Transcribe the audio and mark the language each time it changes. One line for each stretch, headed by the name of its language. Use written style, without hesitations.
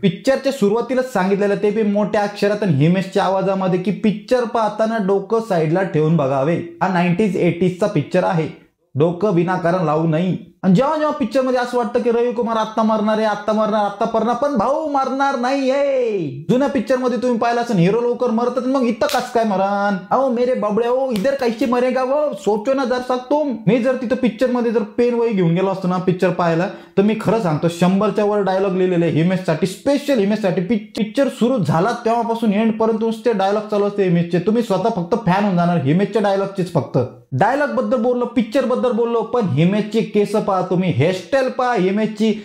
Marathi: पिक्चरच्या सुरुवातीलाच सांगितलेलं, ते बी मोठ्या अक्षरात आणि हिमेशच्या आवाजामध्ये, की पिक्चर पाहताना डोकं साईडला ठेवून बघावे। हा 90s 80sचा पिक्चर आहे, डोकं विनाकारण लावू नाही। आणि जेव्हा जेव्हा पिक्चर मध्ये असं वाटतं की रविकुमार आत्ता मरणार आहे, आत्ता मरणार, आत्ता मरणार, पण भाऊ मरणार नाहीये। जुन्या पिक्चर मध्ये तुम्ही पाहिलं असेल हिरो लवकर मरतात, मग इथं कस काय मरण?
Hindi: अहो मेरे बबडे हो, इधर कैसे मरेगा वो, सोचो ना जर तुम।
Marathi: मी जर तिथं पिक्चर मध्ये जर पेन वही घेऊन गेलो असतो ना पिक्चर पाहायला, तर मी खरं सांगतो 100च्या वर डायलॉग लिहिलेले हिमेशसाठी, स्पेशल हिमेशसाठी। पिक्चर सुरू झाला तेव्हापासून एंड पर्यंत नुसते डायलॉग चालू असते हिमेशचे, तुम्ही स्वतः फक्त फॅन होऊन जाणार हिमेशच्या डायलॉगचेच। फक्त डायलॉग बद्दल बोललो, पिक्चर बद्दल बोललो, पण हिमेशचे केस पहा तुम्ही, हेअरस्टाईल पहा हिमेशची।